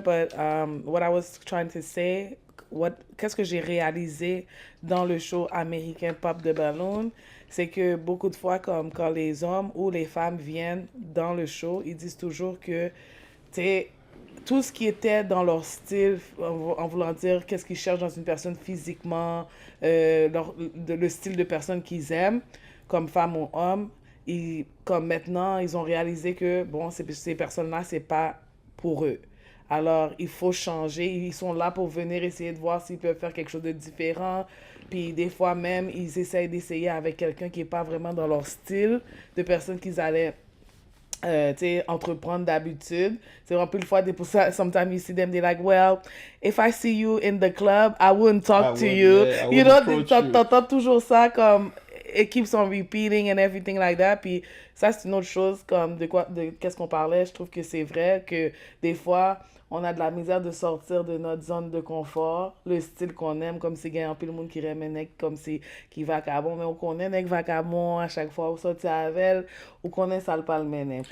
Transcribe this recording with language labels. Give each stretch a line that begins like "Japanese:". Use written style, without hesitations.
English: But what I was trying to say,
French: qu'est-ce que j'ai réalisé dans le show américain Pop de Ballon, c'est que beaucoup de fois, comme quand les hommes ou les femmes viennent dans le show, ils disent toujours que, tu sais, tout ce qui était dans leur style, en voulant dire qu'est-ce qu'ils cherchent dans une personne physiquement, le style de personne qu'ils aiment, comme femme ou homme, comme maintenant, ils ont réalisé que, bon, ces personnes-là, c'est pas pour eux. Alors, il faut changer. Ils sont là pour venir essayer de voir s'ils peuvent faire quelque chose de différent. Puis, des fois même, ils essayent d'essayer avec quelqu'un qui n'est pas vraiment dans leur style, de personnes qu'ils allaient entreprendre d'habitude. C'est vraiment plus le fois, pour ça,
English: sometimes you see them, they're like, well, if I see you in the club, I wouldn't talk to you. I You know, approach you.
French: t'entends toujours ça comme,
English: it keeps on repeating and everything like that.
French: Puis ça, c'est une autre chose, comme de qu'est-ce qu'on parlait. Je trouve que c'est vrai que des fois, on a de la misère de sortir de notre zone de confort, le style qu'on aime, comme si il y a un peu le monde qui remet nec comme si qui vacabon, mais on connaît nec vacabon à chaque fois, on sortit avec elle, on connaît ça le pas le mener.